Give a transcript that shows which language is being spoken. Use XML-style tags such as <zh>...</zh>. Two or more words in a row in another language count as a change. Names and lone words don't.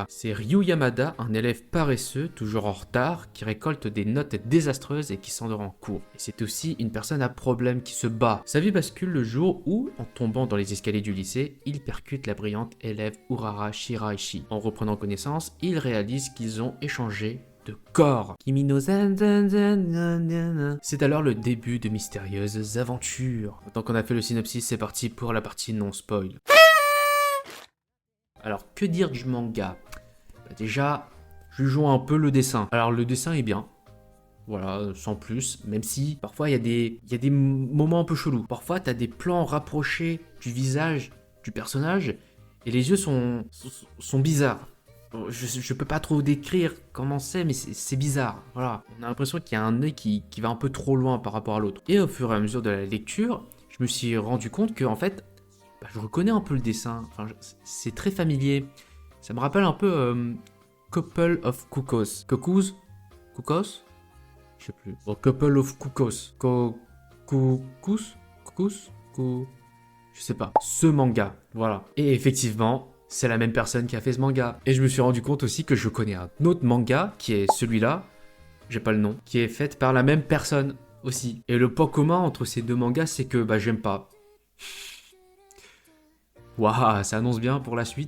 <fr>C'est Ryu Yamada, un élève paresseux, toujours en retard, qui récolte des notes désastreuses et qui s'endort en cours. Et c'est aussi une personne à problème qui se bat. Sa vie bascule le jour où, en tombant dans les escaliers du lycée, il percute la brillante élève Urara Shiraishi. En reprenant connaissance, il réalise qu'ils ont échangé de corps.</fr> <ja>Kimi no zen, zen, zen, zen, zen.</ja> <fr>C'est alors le début de mystérieuses aventures. Tant qu'on a fait le synopsis, c'est parti pour la partie non spoil. Alors, que dire du manga? Bah déjà, jugeons un peu le dessin. Alors, le dessin est bien. Voilà, sans plus. Même si, parfois, il y a des moments un peu chelous. Parfois, t'as des plans rapprochés du visage du personnage et les yeux sont bizarres. Je peux pas trop décrire comment c'est, mais c'est bizarre. Voilà, on a l'impression qu'il y a un œil qui va un peu trop loin par rapport à l'autre. Et au fur et à mesure de la lecture, je me suis rendu compte que, en fait, bah, je reconnais un peu le dessin, enfin, c'est très familier. Ça me rappelle un peu Couple of Cuckoos. Cuckoos? Cuckoos? Je sais plus. Bon, Couple of Cuckoos. Cuckoos? Cuckoos? Je sais pas. Ce manga, voilà. Et effectivement, c'est la même personne qui a fait ce manga. Et je me suis rendu compte aussi que je connais un autre manga, qui est celui-là, j'ai pas le nom, qui est fait par la même personne aussi. Et le point commun entre ces deux mangas, c'est que bah j'aime pas. Waouh, ça annonce bien pour la suite.</fr>